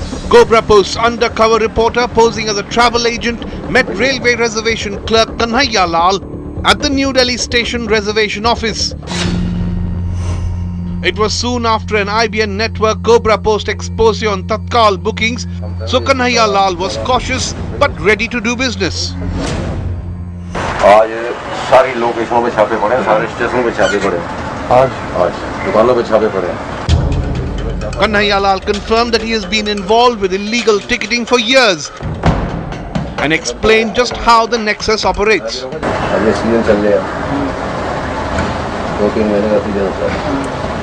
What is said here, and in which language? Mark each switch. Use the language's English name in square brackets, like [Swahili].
[English] Cobra Post's undercover reporter posing as a travel agent met railway reservation clerk Kanhaiya Lal at the New Delhi station reservation office. It was soon after an IBN Network Cobra Post expose on Tatkal bookings, so Kanhaiya Lal was cautious but ready to do business. [Hindi] आज सारी लोकेशनों पे छापे पड़े हैं, सारे स्टेशनों पे छापे पड़े हैं, आज दुकानों पे छापे पड़े हैं. [English] Kanhaiya Lal confirmed that he has been involved with illegal ticketing for years and explained just how the nexus operates. [Hindi] अभी सीजन चल रहा है, 2-3 महीने का सीजन चल रहा है.